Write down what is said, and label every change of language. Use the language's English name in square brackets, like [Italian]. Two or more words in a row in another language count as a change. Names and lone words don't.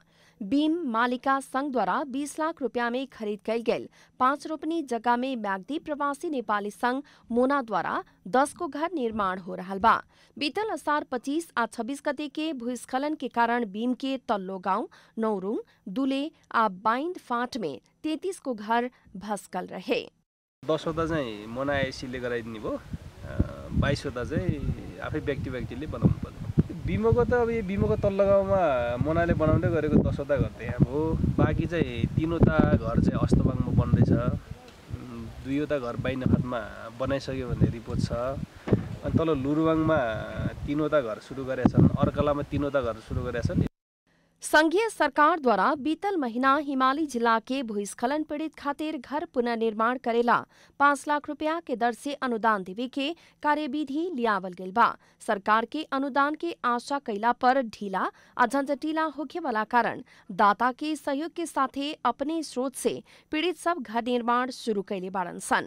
[Bhojpuri] बीम मालिका संघ द्वारा 20 लाख रुपया में खरीद कल गेल 5 रोपनी जगह में मैग्दी प्रवासी नेपाली संघ मोना द्वारा 10 को घर निर्माण हो रहा बा। बीतल असार 25 आ 26 गते के भूस्खलन के कारण बीम के तल्लो गांव नौरुङ दुले आ बाइन्ड फाँट में 33 को घर भस्कल रहे। [Nepali] 10वटा चाहिँ मोना एसीले गराइदिने भयो, 22वटा चाहिँ आफै व्यक्तिले बनाउनु पर्यो। बिमोको त अब यो बिमोको तल्लो गाउँमा मोनाले बनाउँदै गरेको 10वटा घर त्यहाँ भयो। बाँकी चाहिँ 3वटा घर चाहिँ अस्तबाङमा बन्दैछ, 2वटा घर बाइन्डफाँटमा बनाइसक्यो भन्ने रिपोर्ट छ। अनि तल लुरुवाङमा 3वटा घर सुरु गरेका छन्, अर्कलामा 3वटा घर सुरु गरेका छन्। [Bhojpuri] संघीय सरकार द्वारा बीतल महीना हिमाली जिला के भूस्खलन पीड़ित खातिर घर पुनर्निर्माण करेला 5 लाख रुपया के दर से अनुदान देवे के कार्यविधि लियावल गेल बा। सरकार के अनुदान के आशा कैला पर ढीला आ झंझटिला होखे वाला कारण दाता के सहयोग के साथे अपने स्रोत से पीड़ित सब घर निर्माण शुरू कैले बाड़न सन।